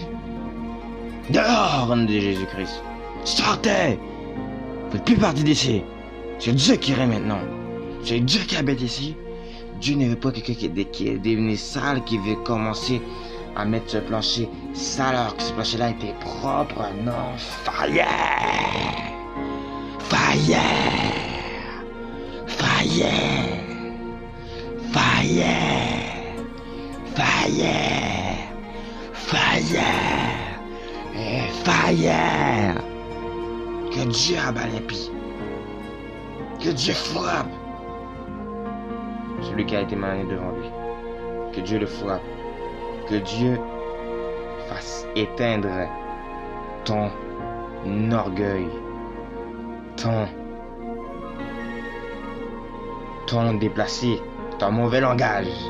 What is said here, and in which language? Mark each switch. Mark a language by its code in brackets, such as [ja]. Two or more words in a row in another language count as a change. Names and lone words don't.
[fr] Dehors, au nom de Jésus-Christ. Sortez! Vous faites plus partie d'ici. C'est Dieu qui règne maintenant. C'est Dieu qui habite ici. Dieu ne veut pas quelqu'un qui est devenu sale, qui veut commencer à mettre ce plancher sale alors que ce plancher-là était propre. Non, [en] fire! Fire! Fire! Fire! Fire! Fire! [fr] Et fire! Que Dieu abat les pieds. Que Dieu frappe celui qui a été marié devant lui. Que Dieu le frappe. Que Dieu fasse éteindre ton orgueil, ton déplacé, ton mauvais langage,